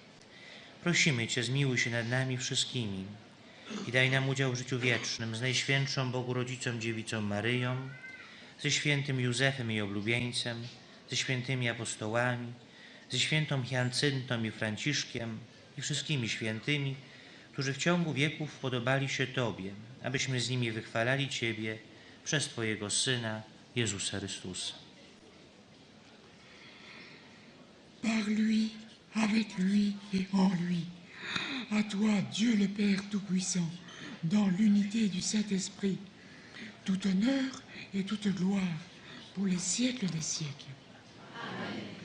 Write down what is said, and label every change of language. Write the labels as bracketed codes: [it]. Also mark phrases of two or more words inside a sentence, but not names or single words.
[pl] Prosimy Cię, zmiłuj się nad nami wszystkimi i daj nam udział w życiu wiecznym z Najświętszą Bogu Rodzicą Dziewicą Maryją, ze świętym Józefem jej oblubieńcem, ze świętymi apostołami, ze świętą Hiacyntą i Franciszkiem i wszystkimi świętymi, którzy w ciągu wieków podobali się Tobie, abyśmy z nimi wychwalali Ciebie przez Twojego Syna, Jezusa Chrystusa. [fr] Par lui, avec lui et en lui. À toi, Dieu le Père Tout-Puissant, dans l'unité du Saint-Esprit, tout honneur et toute gloire pour les siècles des siècles. Amen.